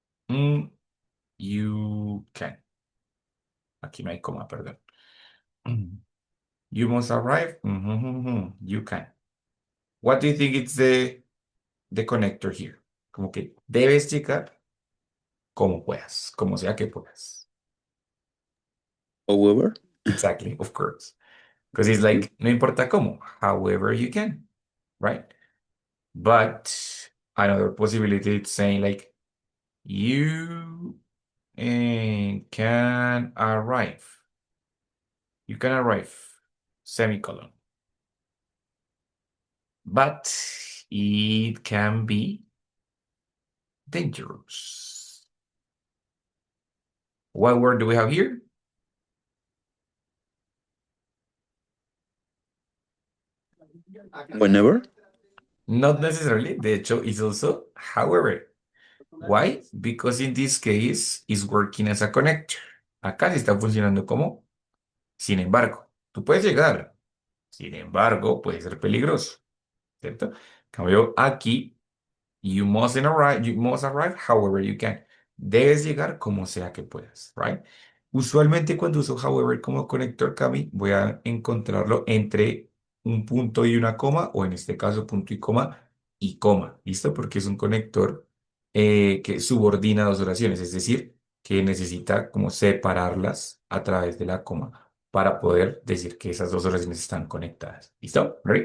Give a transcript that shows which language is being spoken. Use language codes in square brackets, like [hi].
[en] Mm, you can. [es] Aquí no hay coma, perdón. [en] You must arrive. You can. What do you think it's the connector here? [es] Como que debes llegar como puedas, como sea que puedas. [en] However, Exactly, of course. Because it's like, [es] no importa cómo, [en] however you can, right? But another possibility is saying like, you can arrive. You can arrive, semicolon. But it can be dangerous. What word do we have here? whenever. Not necessarily. [es] De hecho, [en] it's also however. Why? Because in this case, it's working as a connector. [es] Acá sí está funcionando como, sin embargo. Tú puedes llegar, sin embargo, puede ser peligroso, ¿cierto? En cambio, aquí, [en] you must arrive however you can. [es] Debes llegar como sea que puedas, [en] right? [es] Usualmente cuando uso however como conector, Cami, voy a encontrarlo entre un punto y una coma, o en este caso punto y coma, ¿listo? Porque es un conector que subordina dos oraciones, es decir, que necesita como separarlas a través de la coma para poder decir que esas dos oraciones están conectadas. ¿Listo? [en] ¿Ready?